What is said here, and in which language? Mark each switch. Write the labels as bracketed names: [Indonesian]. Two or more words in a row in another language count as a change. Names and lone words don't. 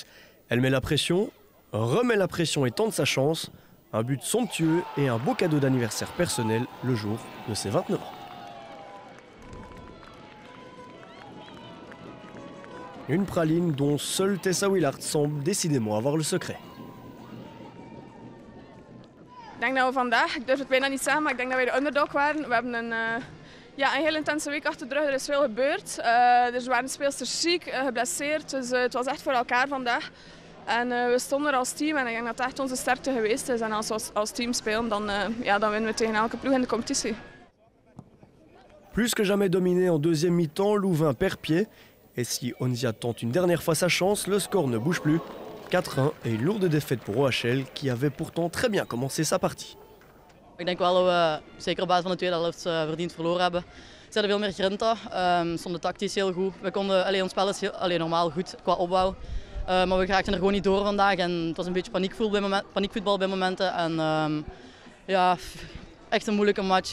[French] Elle met la pression, remet la pression et tente sa chance. Un but somptueux et un beau cadeau d'anniversaire personnel le jour de ses 29 ans. Une praline dont seule Tessa Willaert semble décidément avoir le secret. [Dutch] Ik denk dat we vandaag, ik durf het bijna niet zeggen, maar ik denk dat wij de underdog waren. We hebben een heel intense week achter de rug, er is veel gebeurd. Er waren speelsters ziek, geblesseerd, dus het was echt voor elkaar vandaag. En we stonden er als team en ik denk dat het echt onze sterkte geweest is. En als we als team spelen, dan winnen we tegen elke ploeg in de competitie. [French] Plus que jamais dominé en deuxième mi-temps, Louvain perd pied. Et si Onzia tente une dernière fois sa chance, le score ne bouge plus. 4-1 et une lourde défaite pour OHL qui avait pourtant très bien commencé sa partie. [Dutch] Ik denk wel dat we zeker op basis van de tweede helft verdiend verloren hebben. Ze hadden veel meer grinta, stonden tactisch heel goed. We konden, ons spel is normaal goed qua opbouw. Maar we raakten er gewoon niet door vandaag en het was een beetje paniekvoetbal bij momenten. En ja, echt een moeilijke match.